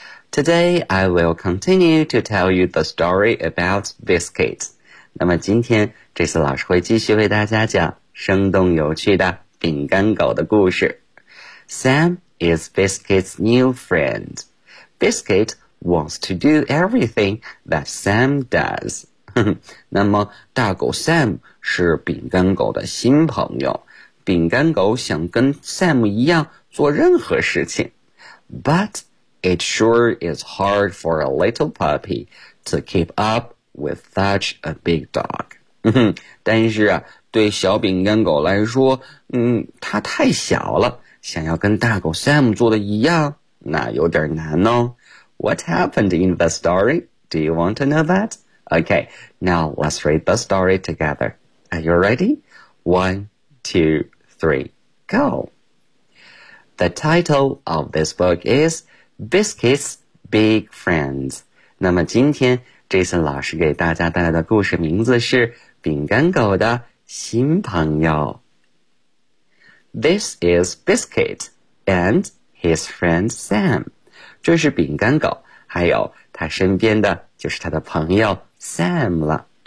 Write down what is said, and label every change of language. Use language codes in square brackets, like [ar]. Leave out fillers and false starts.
[en] Today, I will continue to tell you the story about Biscuit. [zh] 那么今天这次老师会继续为大家讲生动有趣的饼干狗的故事。 [en] Sam is Biscuit's new friend. Biscuit wants to do everything that Sam does. [zh] 那么大狗 Sam 是饼干狗的新朋友，饼干狗想跟 Sam 一样做任何事情。 [en] But it sure is hard for a little puppy to keep up with such a big dog. [zh] 但是啊，对小饼干狗来说，它太小了，想要跟大狗 Sam 做的一样，那有点难哦。 [en] What happened in the story? Do you want to know that? Okay, now let's read the story together. Are you ready? 1, 2, 3, go. The title of this book is Biscuit's Big Friends. [zh] 那么今天这次老师给大家带来的故事名字是饼干狗的新朋友。 [en] This is Biscuit and his friend Sam. [zh] 这是饼干狗，还有他身边的就是他的朋友 Sam 了。